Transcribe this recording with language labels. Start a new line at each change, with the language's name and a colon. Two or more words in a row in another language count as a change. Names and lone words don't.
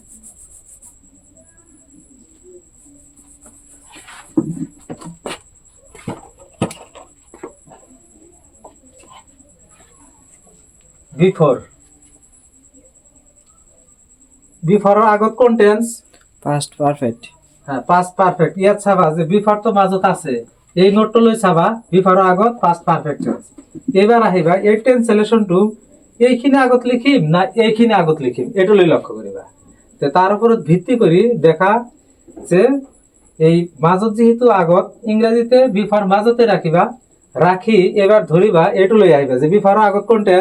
Assamese: বিফৰৰ আগত কোন টেন্স?
English: past perfect. past perfect.
Assamese: ইয়াত চাবা যে বিফৰ তো মাজত আছে, এই নোটটো লৈ চাবা বিফৰৰ আগত
English: past perfect tense.
Assamese: এবাৰ আহিবা এই ট্ৰেন্সলেশ্যনটো এইখিনি আগত লিখিম না এইখিনি আগত লিখিম, এইটো লৈ লক্ষ্য কৰিবা। তাৰ ওপৰত ভিত্তি কৰি দেখা যে এই মাজত যেহেতু আগত, ইংৰাজীতে বিফৰ মাজতে ৰাখিবা, ৰাখি এবাৰ ধৰিবা এইটো লৈ আহিবা যে বিফৰৰ আগত কোন টেন্স?